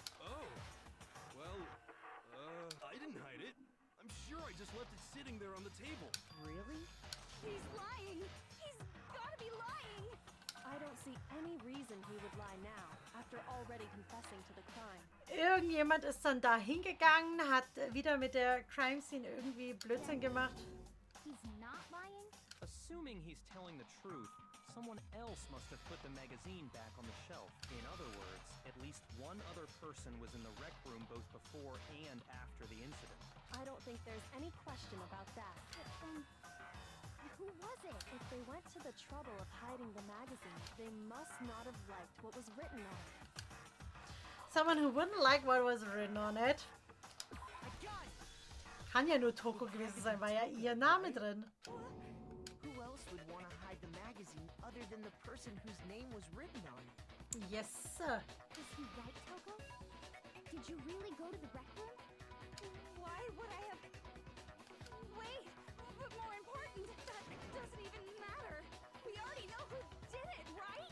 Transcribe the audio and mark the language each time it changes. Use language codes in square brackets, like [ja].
[en] Oh. Well, I didn't hide it. I'm sure I just left it sitting there on the table. Really? He's lying! He's gotta be lying! I don't see any reason he would lie now, after already confessing to the crime. [de] Irgendjemand ist dann da hingegangen, hat wieder mit der Crime Scene irgendwie Blödsinn gemacht. [en] He's not lying? Assuming he's telling the truth, someone else must have put the magazine back on the shelf. In other words, at least one other person was in the rec room both before and after the incident. I don't think there's any question about that. Who was it? If they went to the trouble of hiding the magazine, they must not have liked what was written on it. Someone who wouldn't like what was written on it. [de] Kann ja nur Toko gewesen sein, war ja ihr Name drin. [en] Who else would want to hide the magazine other than the person whose name was written on it? Yes. Is he right, Toko? Did you really go to the rec room? Why would I have... Wait! But more important, that doesn't even matter! We already know who did it, right?